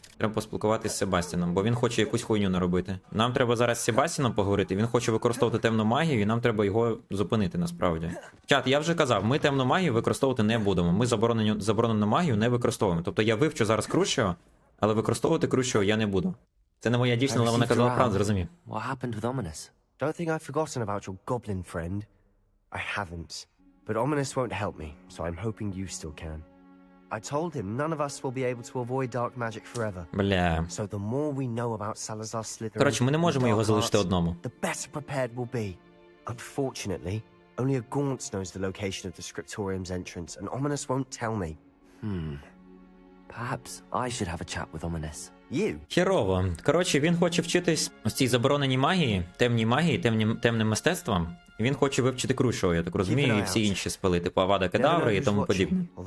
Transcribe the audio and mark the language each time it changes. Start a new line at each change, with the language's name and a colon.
Ukrainian: Треба поспілкуватися з Себастьяном, бо він хоче якусь хуйню наробити. Нам треба зараз з Себастьяном поговорити, він хоче використовувати темну магію, і нам треба його зупинити насправді. Чат, я вже казав, ми темну магію використовувати не будемо. Ми заборонену магію не використовуємо. Тобто я вивчу зараз Крущого, але використовувати Крущого я не буду. Це не моя дівчина, але вона казала правду, зрозумів.
English: What happened with Ominous? Don't think I've forgotten about your goblin friend. I haven't. But Ominous won't help me, so I'm hoping you still can. I told him none of us will be able to avoid dark magic forever.
Ukrainian: Бля.
English: So the more we know about Salazar Slytherin,
Ukrainian: Коротше, ми не можемо його залишити одному.
English: the better prepared we'll be. Unfortunately, only a Gaunts knows the location of the Scriptorium's entrance, and Ominous won't tell me. Perhaps I should have a chat with Ominous. You?
Ukrainian: Херово. Коротше, він хоче вчитись ось цій забороненій магії, темним мистецтвам. І він хоче вивчити Крущого, я так розумію, і всі інші спили, типу Авада Кедаври і тому подібне.